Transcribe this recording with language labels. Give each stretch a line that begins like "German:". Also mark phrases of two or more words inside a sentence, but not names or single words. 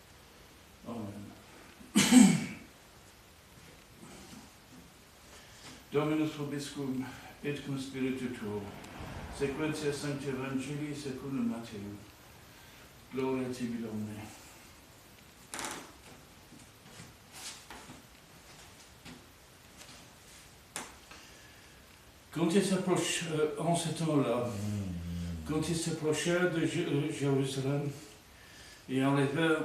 Latin: Amen. Dominus vobiscum et cum spiritu tuo. Sequentia Sancti Evangelii secundum Matthew. Gloria tibi, Domine.
French: Quand il s'approche en ce temps-là, quand ils s'approchèrent de Jérusalem et arrivèrent